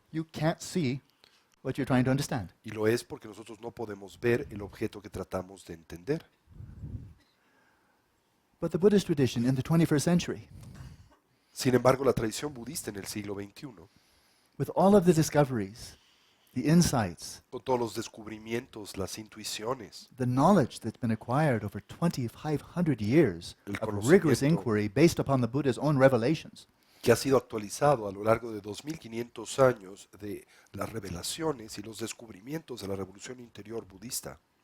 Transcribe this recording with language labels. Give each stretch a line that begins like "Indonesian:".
English: You can't see what you're trying to understand.
Spanish: Y lo es porque nosotros no podemos ver el objeto que tratamos de entender.
English: But the Buddhist tradition in the 21st century,
Spanish: Sin embargo, la tradición budista en el siglo XXI,
English: with all of the discoveries, the insights,
Spanish: con todos los descubrimientos, las intuiciones,
English: the knowledge that's been acquired over 2,500 years
Spanish: El
English: of rigorous
Spanish: conocimiento.
English: inquiry based upon the Buddha's own revelations,
Spanish: que ha sido actualizado a lo largo de 2500 años de las revelaciones y los descubrimientos de la revolución interior budista,